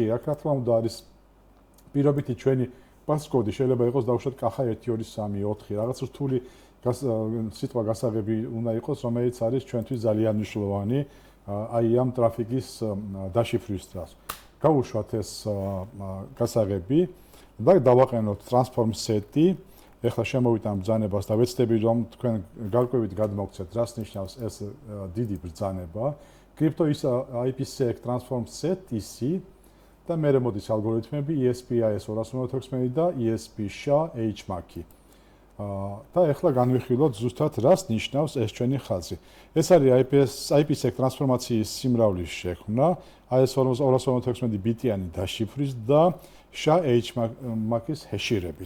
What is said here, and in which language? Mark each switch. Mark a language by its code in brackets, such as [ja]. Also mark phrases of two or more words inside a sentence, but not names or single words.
[ka] აქ რა თქმა უნდა არის პირობითი ჩვენი პასკოდი, შეიძლება იყოს დავუშვათ კახა 1 2 3 4 რაღაც რთული სიტყვა გასაღები უნდა იყოს, რომელიც არის ჩვენთვის ძალიან მნიშვნელოვანი აი ამ ტრაფიკის დაშიფრვის დროს. გავუშვათ ეს გასაღები და დავაყენოთ [en] transform set- [ka] ი. ეხლა შემოვიდა ამ ბრძანებას და ვეცდები რომ თქვენ გარკვევით გადმოგცეთ, რას ნიშნავს ეს დიდი ბრძანება. [en] CryptoIPsec transform set EC [ka] და მერე მოდის ალგორითმები ESP-IS 216 და ESP-SHA-HMAC-ი. და ახლა განვიხილოთ ზუსტად რას ნიშნავს ეს ჩვენი ხაზი. ეს არის IPsec ტრანსფორმაციის სიმრავლის შექმნა, IS 216 ბიტიანი დაშიფრის და SHA-HMAC-ის ჰეშირებით.